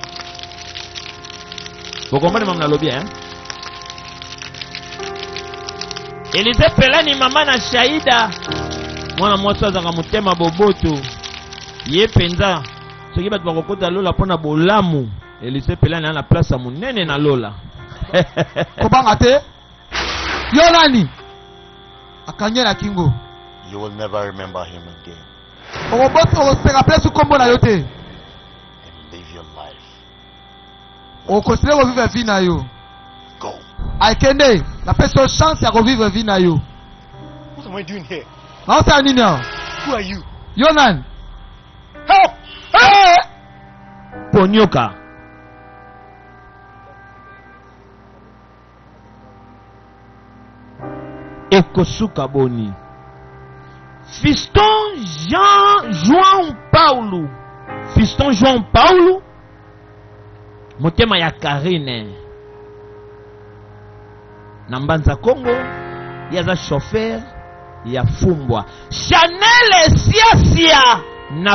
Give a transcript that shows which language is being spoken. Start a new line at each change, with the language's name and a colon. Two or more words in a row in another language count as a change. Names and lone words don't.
Lingala: bokombani mama nalobi Elise pelani mama na shaida mwana mwasi azaka motema boboto ye penza soki bato bakokota lola mpona bolamu Elise pelani na place monene na lola kobanga te yo nani akanye na kingo.
English: You will never remember him again.
Lingala: okoseka place kombo na yo te
English: And live your life.
Lingala: okosile kovivre vi na yo.
English: Go.
Lingala: Aikende na pesa yo chance ya kovivre vi na yo.
English: What am I doing here?
Lingala: naosala nini awa?
English: Who are you?
Lingala: yo nani?
English: Help!
Lingala: ponyoka ekosuka boni fiston João Paulo motema ya Karine na mbanza Kongo yaza chauffeur ya fumbwa Chanel siasia na